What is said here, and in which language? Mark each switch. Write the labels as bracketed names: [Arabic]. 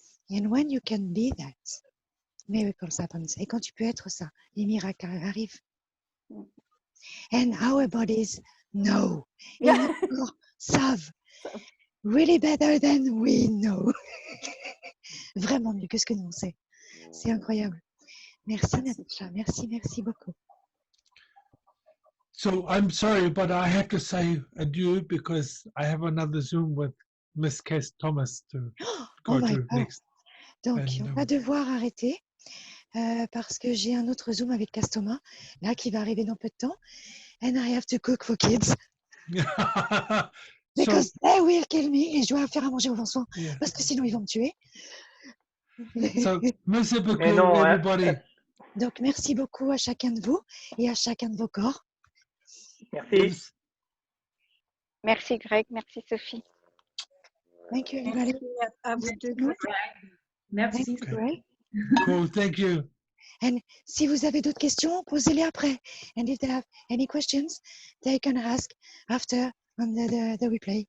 [English] And when you can be that, miracles happen. [French] Et quand tu peux être ça, les miracles arrivent. [English] And our bodies know. [French] Et nos corps savent. [English] Really better than we know. [French] Vraiment mieux que ce que nous on sait. C'est incroyable. Merci Natacha. Merci beaucoup. [English] So I'm sorry, but I have to say adieu because I have another Zoom with Miss Cass Thomas to go to next. [French] Donc, on va devoir arrêter parce que j'ai un autre Zoom avec Castoma, là, qui va arriver dans peu de temps. [English] And I have to cook for kids. So, Because they will kill me. [French] Et je dois faire à manger aux enfants, [English] yeah. [French] parce que sinon ils vont me tuer. [English] So, merci [French] Mais beaucoup, non, hein, [English] everybody. [French] Donc, merci beaucoup à chacun de vous et à chacun de vos corps. merci. Merci Greg, merci Sophie. [English] Thank you, everybody. [French] Merci à vous deux. Merci. [English] Thank you, Greg. Cool, thank you. [French] And si vous avez d'autres questions, posez-les après. [English] And if they have any questions, they can ask after on the replay.